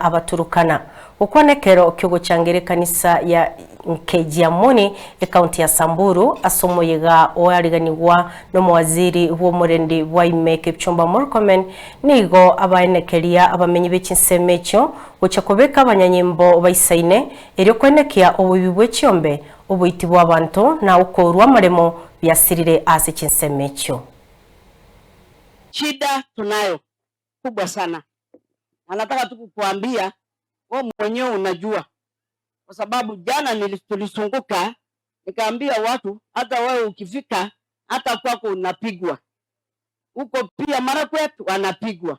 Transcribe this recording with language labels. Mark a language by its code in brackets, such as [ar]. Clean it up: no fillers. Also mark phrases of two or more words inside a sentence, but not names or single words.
[guz] Abaturukana ukwanekero kyogucangire kanisa ya Nkejiamoni ekaunti ya Samburu asomoyega oariganirwa n'omuwaziri w'omurendi wa Imeke Kipchumba Murkomen nigo abaenekeria abamenyi b'ekinsemo ekyo gucakobeka abanyanyimbo baisaine eryo kwenekia obubi bw'ekyombe obuiti bw'abantu na ukorwa maremo byasirire ase kinsemo ekyo. [sw] Shida tunayo kubwa sana. Anataka tu kukuambia wewe mwenyewe unajua. Kwa sababu jana tulisunguka nikaambia watu hata wewe ukifika hata kwako unapigwa. Huko pia Marakwet wanapigwa.